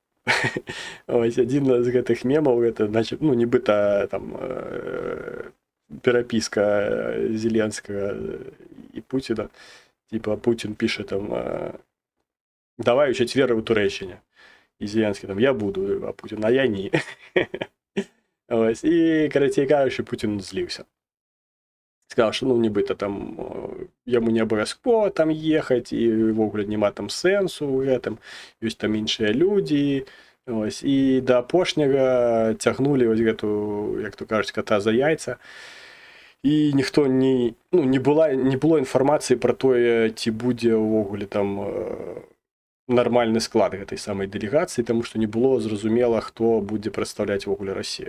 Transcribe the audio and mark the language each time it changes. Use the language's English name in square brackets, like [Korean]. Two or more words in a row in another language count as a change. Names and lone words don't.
[Belarusian] Ось, адзін з гэтых мемаў, гэта, значит, нібыта там перапіска Зеленскага і Пуціна. [Ukrainian] Типа Путін піша там давай [Belarusian] у чацвер у Турэччыне. І Зеленскі там я буду, а Путін, а я ні. Ось. [Ukrainian] І, карацей кажучи, Путін злівся. Сказав, що ну нібито там йому не обов'язково там їхати, і вогуле нема там сенсу [Belarusian] у гэтым, ёсць там іншыя людзі. [Ukrainian] Ось. [Belarusian] І да апошняга цягнулі ось гэту, як то кажуць, кота за яйца. І ніхто не было інфармацыі пра тое, ці будзе ўвогуле там нармальны склад гэтай самай дэлегацыі, таму што не было зразумела, хто будзе прадстаўляць увогуле Расію.